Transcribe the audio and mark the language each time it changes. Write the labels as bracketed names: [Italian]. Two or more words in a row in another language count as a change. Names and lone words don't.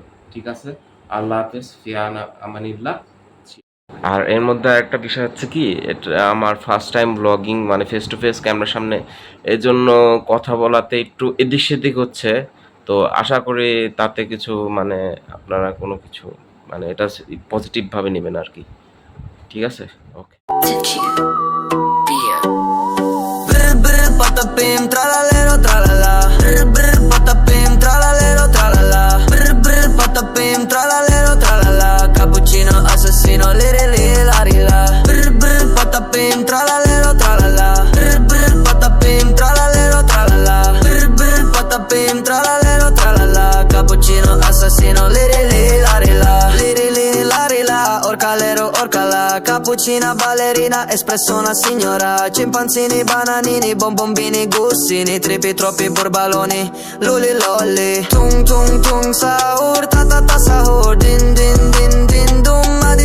[Bangla] ঠিক আছে, আল্লাহ হাফেজ, [Arabic] في أمان الله. [Bangla] আর এর মধ্যে একটা বিষয় হচ্ছে কি, এটা আমার [English] first time blogging, [Bangla] মানে [English] face to face [Bangla] ক্যামেরার সামনে। এজন্য কথা বলাতে একটু এদিক সেদিক হচ্ছে। তো আশা করি তাতে কিছু, মানে আপনারা কোনো কিছু, মানে এটা পজিটিভ ভাবে নেবেন আর কি। ঠিক আছে, ওকে। [Italian] Brr brr patapim tralalero tralala. Brr brr patapim tralalero tralala. Brr brr patapim tralalero tralala. Cappuccino assassino liri liri larila. Brr brr patapim tralalero tralala. Brr brr patapim tralalero tralala. Brr brr patapim tralalero tralala. Cappuccino assassino liri liri larila. Liri liri larila. Orcalero orcala. Cappuccina ballerina, espresso una signora. Scimpanzini, bananini, bonbombini, gustini. Tripi troppi borbaloni, luli lolli. Tung tung tung sahur, ta ta ta sahur. Din din din din dum.